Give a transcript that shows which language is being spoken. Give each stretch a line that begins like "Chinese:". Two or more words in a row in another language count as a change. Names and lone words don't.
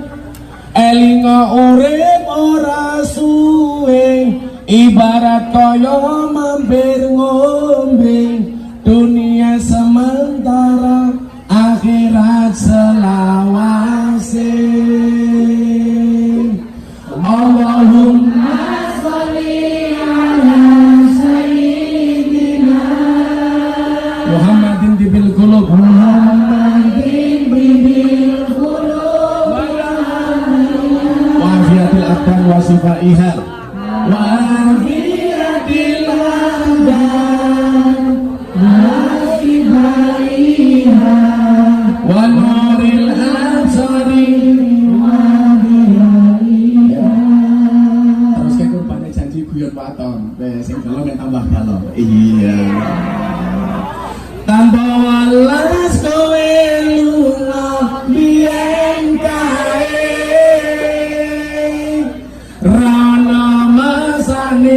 Javanese: Elinga urip ora suwe, ibarat kaya mampir ngombe, dunia sementara akhirat selawase.
Arabic: اللهم صل على سيدنا محمد طب القلوب محمد طب القلوب, Muhammadin Tibil Qulub وعافية الأبدان وشفائها وعافية الأبدان وشفائها ونور الأبصار وضيائها.
Indonesian: Terus kayak kurbannya janji
Javanese: guyon waton,
Indonesian: sing dalam yang tambah dalam. Iya.
Javanese: Tanpa walas kowe lunga biyen kae, rana masa